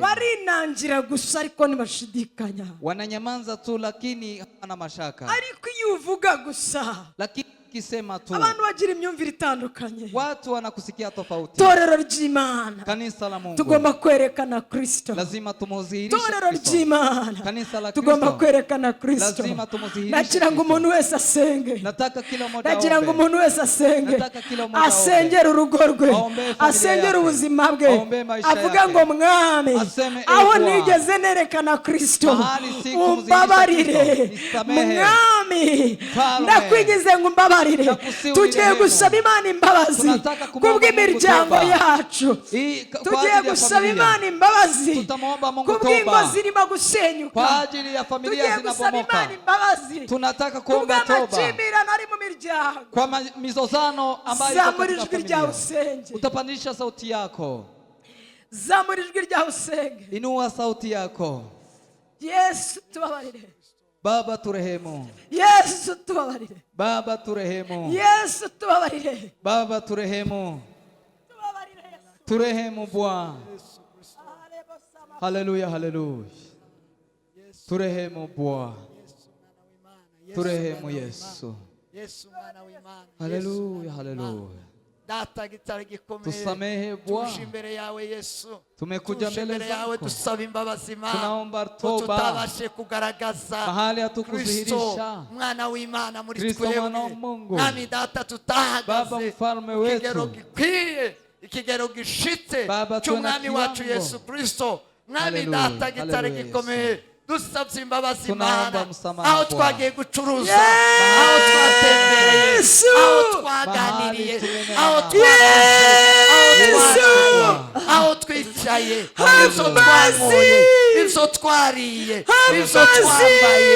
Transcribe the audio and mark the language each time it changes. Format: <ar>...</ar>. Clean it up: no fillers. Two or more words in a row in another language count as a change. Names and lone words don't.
<rw>Barinangira gusa ariko ntibashidikanya.</rw> <sw>Wananyamanza tu lakini hawana mashaka.</sw> <rw>Ariko iyo uvuga gusa,</rw> <sw>lakini kisema tu,</sw> <rw>abantu bagira imyumvire itandukanye.</rw> <sw>Watu wanakusikia tofauti.</sw> <rw>Torero ry'Imana,</rw> <sw>kanisa la Mungu,</sw> <rw>tugomba kwerekana Kristo.</rw> <sw>Lazima tumudhihirishe Kristo.</sw> <rw>Torero ry'Imana,</rw> <sw>kanisa la Kristo,</sw> <rw>tugomba kwerekana Kristo.</rw> <sw>Lazima tumudhihirishe.</sw> <rw>Nagira ngo umuntu wese asenge.</rw> <sw>Nataka kila mmoja aombe.</sw> <rw>Nagira ngo umuntu wese asenge.</rw> <sw>Nataka kila mmoja</sw> <rw>asengera urugo rwe, asengera ubuzima bwe, avuga ngo mwami, aho nigeze nerekana Kristo, umbabarire mwami, ndakwigize ngo umbabarire. Tugiye gusaba Imana imbabazi kubw'imiryango yacu. Tugiye gusaba Imana imbabazi kubw'ingo zirimo gusenyuka. Tugiye gusaba Imana imbabazi.</rw> <sw>Tunataka kuomba toba</sw> <rw>kubw'amakimbirane ari mu miryango,</rw> <sw>kwa mizozano ambayo</sw> <rw>zamura ijwi ryawe usenge.</rw> <sw>Utapandisha sauti yako.</sw> <rw>Zamura ijwi ryawe usenge.</rw> <sw>Inua sauti yako.</sw> <rw>Yesu tubabarire.</rw> <sw>Baba turehemu.</sw> <rw>Yesu tubabarire.</rw> <sw>Baba turehemu.</sw> <rw>Yesu tubabarire.</rw> <sw>Baba turehemu. Turehemu Bwana. Haleluya, haleluya. Turehemu Bwana. Turehemu Yesu.</sw> <rw>Yesu mwana w'Imana. Haleluya, haleluya. Data gitare gikomeye.</rw> <sw>Tusamehe Bwana.</sw> <rw>Tuje imbere yawe Yesu.</rw> <sw>Tumekuja</sw> <rw>Tuje</rw> <sw>mbele</sw> <rw>imbere yawe</rw> <sw>zako.</sw> <rw>dusaba imbabazi Imana.</rw> <sw>Tunaomba</sw> <rw>Ko</rw> <sw>toba.</sw> <rw>tutabashe kugaragaza</rw> <sw>Mahali hatukudhihirisha.</sw> <rw>Kristo mwana w'Imana muri Kristo twewe.</rw> <sw>mwana wa Mungu.</sw> <rw>Nami data</rw> <sw>Baba</sw> <rw>tutahagaze.</rw> <sw>mfalme</sw> <rw>Ikigero</rw> <sw>wetu.</sw> <rw>gikwiye. Ikigero gishitse.</rw> <sw>Baba, tuwe na</sw> <rw>cy'umwami wacu</rw> <sw>kiwango.</sw> <rw>Yesu Kristo. Nami Haleluya, data gitare haleluya, gikomeye. Dusabye imbabazi</rw> <sw>Tunaomba</sw> <rw>Imana.</rw> <sw>msamaha</sw> <rw>Aho</rw> <sw>Bwana.</sw> <rw>twagiye gucuruza. Aho twatembereye. Yesu. Aho twaganiriye.</rw> <sw>Mahali tumenena.</sw> <rw>Aho twavuze. Yesu. Aho twicaye. Haleluya. Ibyo twanyoye. Ibyo twariye. Ibyo twambaye.</rw>